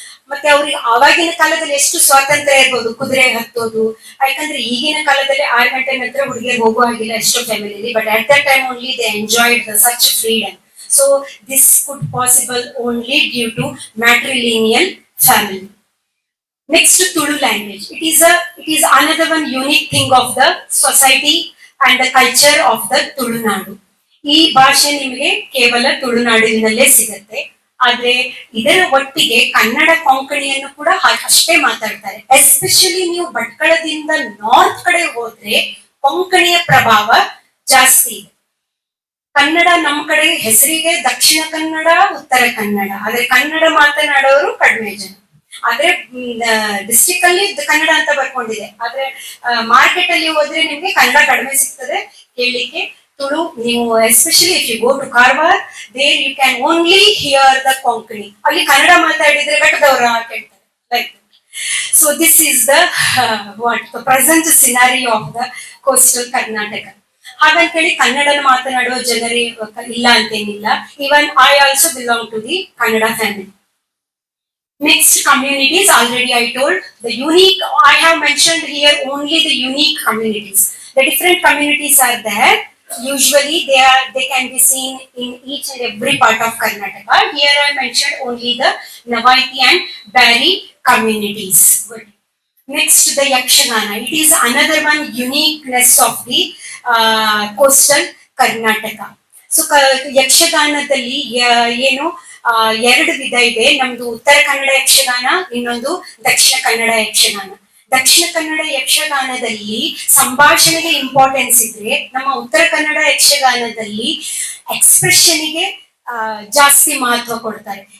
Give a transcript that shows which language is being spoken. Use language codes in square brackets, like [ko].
[kn] ಮತ್ತೆ ಅವ್ರಿಗೆ ಆವಾಗಿನ ಕಾಲದಲ್ಲಿ ಎಷ್ಟು ಸ್ವಾತಂತ್ರ್ಯ ಇರ್ಬೋದು, ಕುದುರೆ ಹತ್ತೋದು. ಯಾಕಂದ್ರೆ ಈಗಿನ ಕಾಲದಲ್ಲಿ 6 ಗಂಟೆ ನಂತರ ಹುಡುಗಿಯರು ಹೋಗುವ ಹಾಗಿಲ್ಲ ಎಷ್ಟೋ ಫ್ಯಾಮಿಲಿಯಲ್ಲಿ. [en] But at that time only they enjoyed such freedom. So this could possible only due to matrilineal family. Next, Tulu language. It is another one unique thing of the society and the culture of the Tulunadu. [kn] ಈ ಭಾಷೆ ನಿಮಗೆ ಕೇವಲ ತುಳುನಾಡಿನಲ್ಲೇ ಸಿಗುತ್ತೆ. ಆದ್ರೆ ಇದರ ಒಟ್ಟಿಗೆ ಕನ್ನಡ ಕೊಂಕಣಿಯನ್ನು ಕೂಡ ಅಷ್ಟೇ ಮಾತಾಡ್ತಾರೆ. ಎಸ್ಪೆಷಲಿ ನೀವು ಭಟ್ಕಳದಿಂದ ನಾರ್ತ್ ಕಡೆ ಹೋದ್ರೆ ಕೊಂಕಣಿಯ ಪ್ರಭಾವ ಜಾಸ್ತಿ ಇದೆ. ಕನ್ನಡ ನಮ್ಮ ಕಡೆ ಹೆಸರಿಗೆ ದಕ್ಷಿಣ ಕನ್ನಡ, ಉತ್ತರ ಕನ್ನಡ. ಆದ್ರೆ ಕನ್ನಡ ಮಾತನಾಡೋರು ಕಡಿಮೆ ಜನ. ಆದ್ರೆ ಡಿಸ್ಟ್ರಿಕ್ಟ್ ಅಲ್ಲಿ ಕನ್ನಡ ಅಂತ ಬರ್ಕೊಂಡಿದೆ. ಆದ್ರೆ ಮಾರ್ಕೆಟ್ ಅಲ್ಲಿ ಹೋದ್ರೆ ನಿಮ್ಗೆ ಕನ್ನಡ ಕಡಿಮೆ ಸಿಗ್ತದೆ ಕೇಳಲಿಕ್ಕೆ. ತುಳು ನೀವು [en] Especially if you go to Karwar, there you can only hear the Konkani. [kn] ಅಲ್ಲಿ ಕನ್ನಡ ಮಾತಾಡಿದ್ರೆ ಬೆಟ್ಟದವರ ಕೇಳ್ತಾರೆ. [en] Like so this is the present scenario of the coastal Karnataka. [kn] ಹಾಗಂತೇಳಿ ಕನ್ನಡನ ಮಾತನಾಡುವ ಜನರೇ ಇಲ್ಲ ಅಂತೇನಿಲ್ಲ. [en] Even I also belong to the Kannada family. Next, communities. Already I told the unique. I have mentioned here only the unique communities. The different communities are there. Usually they can be seen in each and every part of Karnataka. Here I mentioned only the Navaiti and Bari communities. Good. Next, the Yakshagana. It is another one uniqueness of the coastal Karnataka. [kn] So ಯಕ್ಷಗಾನದಲ್ಲಿ ಏನು ಎರಡು ವಿಧ ಇದೆ. ನಮ್ದು ಉತ್ತರ ಕನ್ನಡ ಯಕ್ಷಗಾನ, ಇನ್ನೊಂದು ದಕ್ಷಿಣ ಕನ್ನಡ ಯಕ್ಷಗಾನ. ದಕ್ಷಿಣ ಕನ್ನಡ ಯಕ್ಷಗಾನದಲ್ಲಿ ಸಂಭಾಷಣೆಗೆ importance ಇದ್ರೆ, ನಮ್ಮ ಉತ್ತರ ಕನ್ನಡ ಯಕ್ಷಗಾನದಲ್ಲಿ ಎಕ್ಸ್ಪ್ರೆಷನ್ಗೆ ಜಾಸ್ತಿ ಮಹತ್ವ ಕೊಡ್ತಾರೆ.